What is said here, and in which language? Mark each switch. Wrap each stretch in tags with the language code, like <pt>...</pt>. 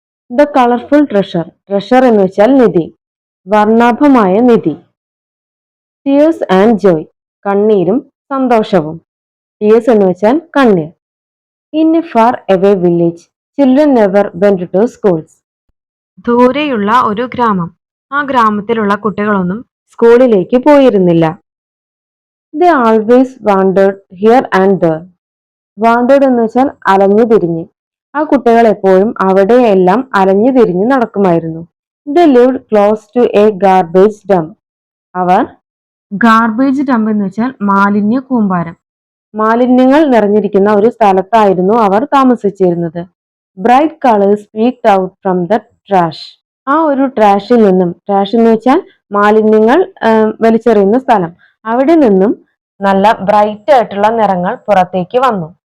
<en>The colourful treasure. Treasure</en> <ml>എന്ന് വെച്ചാൽ നിധി, വർണ്ണാഭമായ നിധി.</ml> <en>Tears and joy.</en> <ml>കണ്ണീരും സന്തോഷവും. ടിയേഴ്സ് എന്ന് വെച്ചാൽ കണ്ണീർ.</ml> <en>In a far away village children never went to schools.</en> <ml>ദൂരെയുള്ള ഒരു ഗ്രാമം. ആ ഗ്രാമത്തിലുള്ള കുട്ടികളൊന്നും സ്കൂളിലേക്ക് പോയിരുന്നില്ല.</ml> <en>They always wandered here and there.</en> <ml>Wandered എന്ന് വെച്ചാൽ അലഞ്ഞു തിരിഞ്ഞ്. ആ കുട്ടികൾ എപ്പോഴും അവിടെയെല്ലാം അലഞ്ഞു തിരിഞ്ഞ് നടക്കുമായിരുന്നു.</ml> <en>They lived close to a garbage dump.</en> <ml>Our garbage dump എന്ന് വെച്ചാൽ മാലിന്യ കൂമ്പാരം, മാലിന്യങ്ങൾ നിറഞ്ഞിരിക്കുന്ന ഒരു സ്ഥലത്തായിരുന്നു അവർ താമസിച്ചിരുന്നത്.</ml> <en>Bright colours peeked out from the trash.</en> <ml>ആ ഒരു ട്രാഷിൽ നിന്നും, ട്രാഷ് എന്ന് വെച്ചാൽ മാലിന്യങ്ങൾ വലിച്ചെറിയുന്ന സ്ഥലം, അവിടെ നിന്നും നല്ല ബ്രൈറ്റ് ആയിട്ടുള്ള നിറങ്ങൾ പുറത്തേക്ക് വന്നു.</ml>